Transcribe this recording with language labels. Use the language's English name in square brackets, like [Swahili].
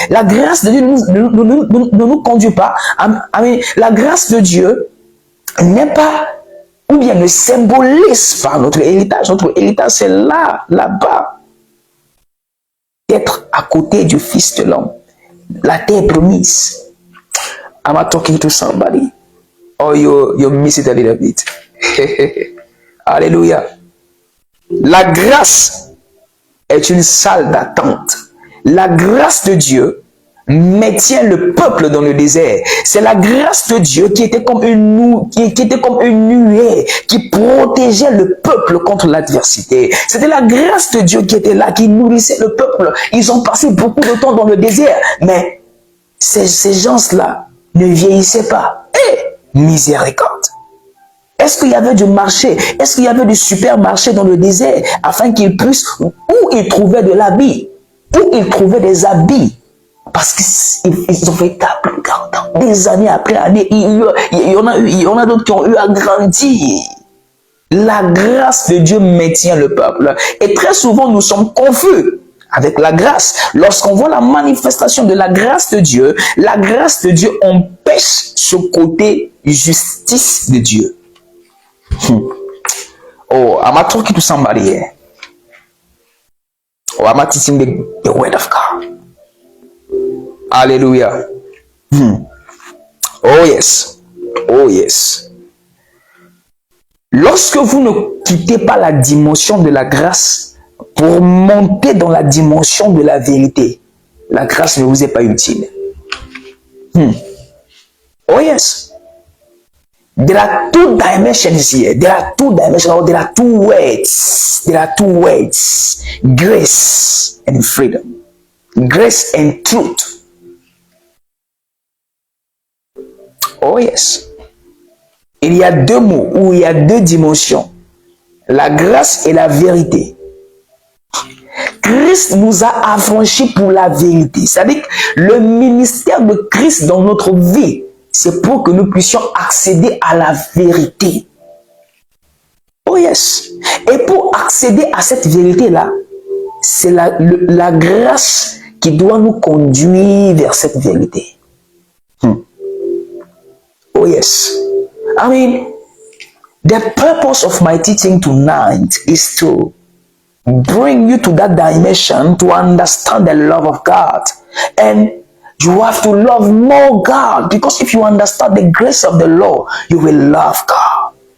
[French] La grâce de Dieu ne nous conduit pas. La grâce de Dieu n'est pas, ou bien ne symbolise pas notre héritage. Notre héritage, c'est là-bas. Être à côté du Fils de l'homme. La terre promise. [English] Am I talking to somebody? Or you miss it a little bit? [French] Alléluia. La grâce est une salle d'attente. La grâce de Dieu maintient le peuple dans le désert. C'est la grâce de Dieu qui était comme une nuée qui protégeait le peuple contre l'adversité. C'était la grâce de Dieu qui était là, qui nourrissait le peuple. Ils ont passé beaucoup de temps dans le désert, mais ces gens-là ne vieillissaient pas. Miséricorde. Est-ce qu'il y avait du marché? Est-ce qu'il y avait du supermarché dans le désert afin qu'ils puissent, où ils trouvaient de l'habit, où ils trouvaient des habits? Parce qu'ils ont fait des années après années. Il y en a d'autres qui ont eu à grandir. La grâce de Dieu maintient le peuple. Et très souvent, nous sommes confus avec la grâce. Lorsqu'on voit la manifestation de la grâce de Dieu empêche ce côté justice de Dieu. [English] Oh, I'm not talking to somebody here. Oh, I'm teaching the word of God. Hallelujah. Oh yes. Oh yes. [French] Lorsque vous ne quittez pas la dimension de la grâce pour monter dans la dimension de la vérité, la grâce ne vous est pas utile. [English] Oh yes. There are two dimensions here. There are two dimensions. Or there are two words. There are two words. Grace and freedom. Grace and truth. Oh yes. [French] Il y a deux mots ou il y a deux dimensions. La grâce et la vérité. Christ nous a affranchis pour la vérité. C'est-à-dire que le ministère de Christ dans notre vie, c'est pour que nous puissions accéder à la vérité. [English] Oh yes. [French] Et pour accéder à cette vérité-là, c'est la grâce qui doit nous conduire vers cette vérité. [English] Oh yes. I mean, the purpose of my teaching tonight is to bring you to that dimension to understand the love of God. And you have to love more God, because if you understand the grace of the Lord, you will love God.